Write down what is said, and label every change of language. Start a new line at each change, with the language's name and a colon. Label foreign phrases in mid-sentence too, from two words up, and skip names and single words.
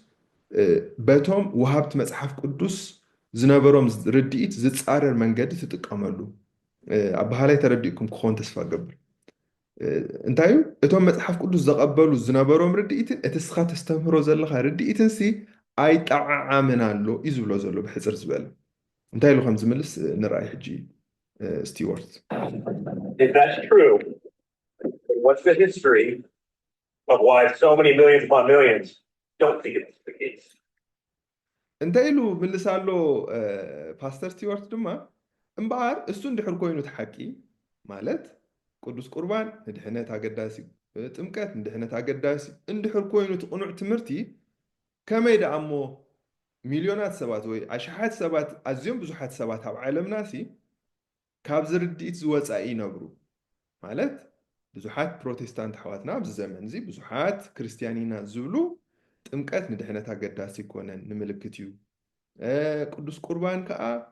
Tigrinya: በቶም ወሃብቲ መፅሓፍ ቅዱስ ዝነበሮም ርድኢት ዝፃረር መንገዲ ትጥቀመሉ ኣብ ባህላይ ተረዲእኩም ክኾን ተስፋ ገብር እንታይ እዩ እቶም መፅሓፍ ቅዱስ ዘቐበሉ ዝነበሮም ርድኢትን እቲ ስኻ ተስተምህሮ ዘለካ ርድኢትን ሲ ኣይጠዓዓምን ኣሎ እዩ ዝብሎ ዘሎ ብሕፅር ዝበለ እንታይ ኢሉ ከም ዝምልስ ንርኣይ ሕጂ ስቲዋርት
English: If that's true, what's the history of why so many millions upon millions don't think it's the case?
Tigrinya: እንታይ ኢሉ ምልስ ኣሎ ፓስተር ስቲዋርት ድማ እምበኣር እሱ እንድሕር ኮይኑ ተሓቂ ማለት ቅዱስ ቁርባን ንድሕነት ኣገዳሲ ጥምቀት ንድሕነት ኣገዳሲ እንድሕር ኮይኑ ትቕኑዕ ትምህርቲ ከመይ ደኣ እሞ ሚልዮናት ሰባት ወይ ኣሽሓት ሰባት ኣዝዮም ብዙሓት ሰባት ኣብ ዓለምና ሲ ካብ ዝርድኢት ዝወፃኢ ይነብሩ ማለት ብዙሓት ፕሮቴስታንት ኣሕዋትና ኣብዚ ዘመን እዚ ብዙሓት ክርስትያኒና ዝብሉ ጥምቀት ንድሕነት ኣገዳሲ ይኮነን ንምልክት እዩ ቅዱስ ቁርባን ከዓ